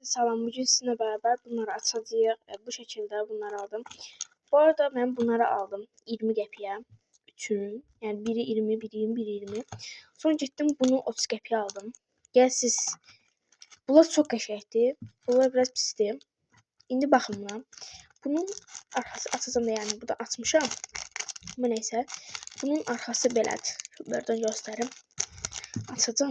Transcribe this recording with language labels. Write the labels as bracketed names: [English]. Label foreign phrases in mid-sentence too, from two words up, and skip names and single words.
[Azerbaijani] Salam, bugün sizinlə beraber bunları açacağıq. [Turkish] Bu şekilde bunları aldım. Bu arada ben bunları aldım 20 qəpiyə. Üçünü. Yani biri 20, biri 20, biri 20. Sonra gittim bunu 30 qəpiyə aldım. [Azerbaijani] Gəl siz. Bunlar çok qəşəngdir. Bunlar biraz pisdir. İndi baxın buna. Bunun arxası açacağım da yani burada açmışam. [Turkish] Ama neyse. [Azerbaijani] Bunun arxası belədir. Buradan göstərim. Açacağım.